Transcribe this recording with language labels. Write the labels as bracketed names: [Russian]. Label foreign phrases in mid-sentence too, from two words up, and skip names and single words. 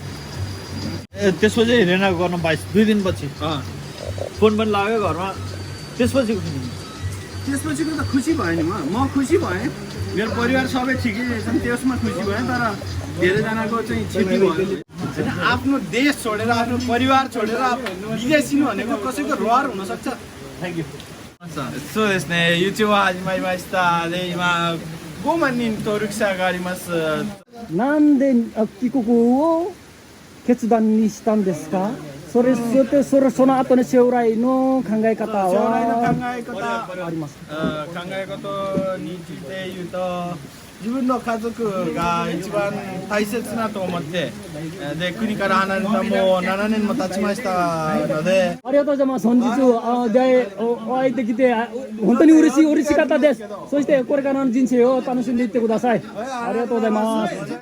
[Nepali] त्यसपछि रेना गर्न पाइस् 2 दिनपछि फोन पनि लाग्यो घरमा त्यसपछिको त्यसपछिको त खुसी भएँ नि म खुसी भएँ मेरो परिवार सबै ठिकै छन् त्यसमा खुसी भएँ तर धेरैजनाको चाहिँ क्षति भयो होइन आफ्नो देश छोडेर आफ्नो परिवार छोडेर विदेशिनु भनेको कसैको रहर हुनसक्छ [English] thank you [Japanese] そうですね YouTube は始まりましたで今5万人登録者がありますなんで帰国を決断にしたんですか？その後の将来の考え方はありますか？考え方について言うと自分の家族が一番大切なと思ってで国から離れたもう7年も経ちましたのでありがとうございます。本日お会いできて本当に嬉しかったです。そしてこれからの人生を楽しんでいってください。ありがとうございます。